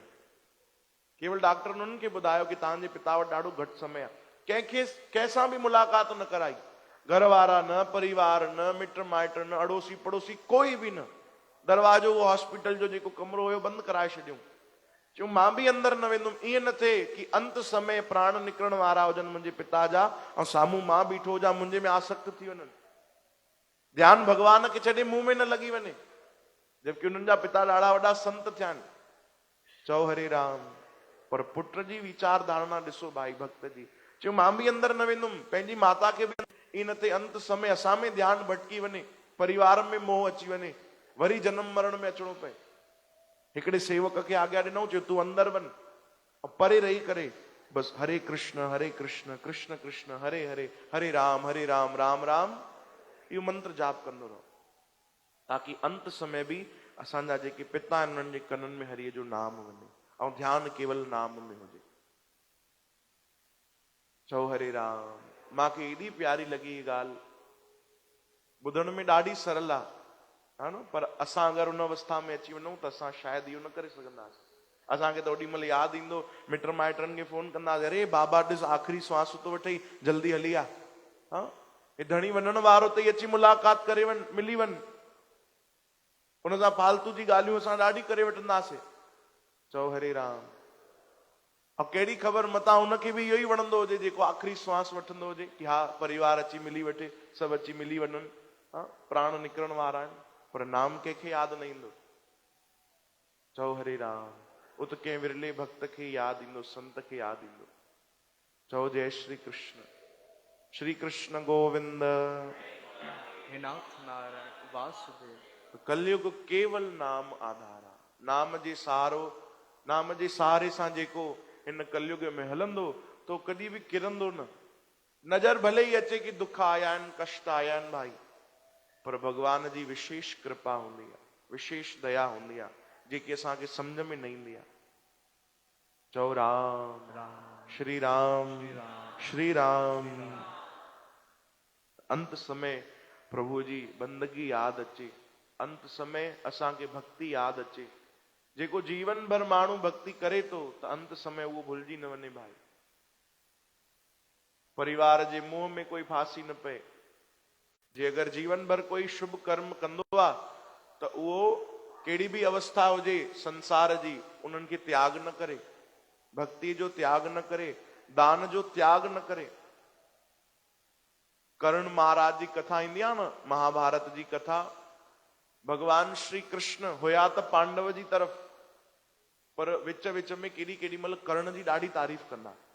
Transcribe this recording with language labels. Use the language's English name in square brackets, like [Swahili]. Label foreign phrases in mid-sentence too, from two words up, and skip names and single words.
[Sindhi] केवल डॉक्टर उन्हनि खे ॿुधायो कि तव्हांजे पिता वटि ॾाढो घटि समय आहे, कंहिंखे कंहिंसां बि मुलाक़ात न कराई, घर वारा न, परिवार न, मिट माइट न, अड़ोसी पड़ोसी कोई बि न, दरवाजो उहो हॉस्पिटल जो जेको कमरो हुयो बंदि कराए छॾियो। चयो मां बि अंदरि न वेंदुमि, ईअं न थिए कि अंत समय प्राण निकिरण वारा हुजनि मुंहिंजे पिता जा ऐं साम्हूं मां बीठो हुजां, मुंहिंजे में आसक्त थी वञनि, ध्यानु भॻवान खे छॾे मुंहुं में न लॻी वञे, जबकि उन्हनि जा पिता ॾाढा वॾा संत थिया आहिनि। चओ हरे राम। पर पुट जी वीचार धारणा ॾिसो भाई भक्त जी, चयो मां बि अंदरि न वेंदुमि, पंहिंजी माता खे बि, ईअं न थिए अंत समय असां में ध्यानु भटकी वञे, परिवार में मोह अची वञे, वरी जनम मरण में अचिणो पए। हिकिड़े सेवक खे आज्ञा ॾिनऊं, चयो तूं अंदरि वञ ऐं परे रही करे बसि हरे कृष्ण कृष्ण कृष्ण हरे हरे, हरे राम राम राम इहो मंत्र जाप कंदो रहो, ताकि अंत समय बि असांजा जेके पिता आहिनि उन्हनि जे कननि में हरिय जो नाम वञे ऐं ध्यानु केवल नाम में हुजे। चओ हरे राम। मांखे एॾी प्यारी लॻी हीअ ॻाल्हि, ॿुधण में ॾाढी सरल आहे न, पर असां अगरि उन अवस्था में अची वञूं त असां शायदि इहो न करे सघंदासीं। असांखे त ओॾी महिल यादि ईंदो, मिट माइटनि खे फोन कंदासीं, अरे बाबा ॾिस आख़िरी श्वास थो वठे, जल्दी हली आ, हा हे धणी वञण वारो अथई, अची मुलाक़ात करे वञ, मिली वञ। उन सां फालतू जी ॻाल्हियूं असां ॾाढी करे वठंदासीं। चओ हरे राम। ऐं कहिड़ी ख़बर मतां हुनखे बि इहो ई वणंदो हुजे जेको आख़िरी श्वास वठंदो हुजे कि हा परिवार अची मिली वठे, सभु अची मिली वञनि, हा प्राण निकिरण वारा आहिनि, पर नाम कंहिंखे यादि न ईंदो। चओ हरे राम। उत कंहिं विरले भक्त खे यादि ईंदो, संत खे यादि ईंदो। चओ जय श्री कृष्ण। श्री कृष्ण गोविंद। हे नाथ नारायण वासुदेव। कलयुग केवल नाम आधार आहे, नाम जे सहारो, नाम जे सहारे सां जेको हिन कलयुग में हलंदो तो कॾहिं बि किरंदो न। नज़र भले ई अचे कि दुख आया आहिनि, कष्ट आया आहिनि भाई, पर भगवान जी विशेष कृपा हूंदी आहे, विशेष दया हूंदी आहे, जेकी असांखे सम्झ में न ईंदी आहे। चओ राम श्री राम श्री राम। अंत समय प्रभु जी बंदगी याद अचे, अंत समय असांखे भक्ति याद अचे। जेको जीवन भर माण्हू भक्ति करे तो त अंत समय उहो भुलिजी न वञे भाई। परिवार जे मोह में कोई फांसी न पए। जे अगर जीवन भर कोई शुभ कर्म कंदो आहे त उहो कहिड़ी बि अवस्था हुजे संसार जी, उन्हनि खे त्याग न करे, भक्ति जो त्याग न करे, दान जो त्याग न करे। कर्ण महाराज जी कथा ईंदी आहे न, महाभारत जी कथा। भगवान श्री कृष्ण हुया त पांडव जी तरफ, पर विच विच में केॾी महिल कर्ण जी ॾाढी तारीफ़ कंदा।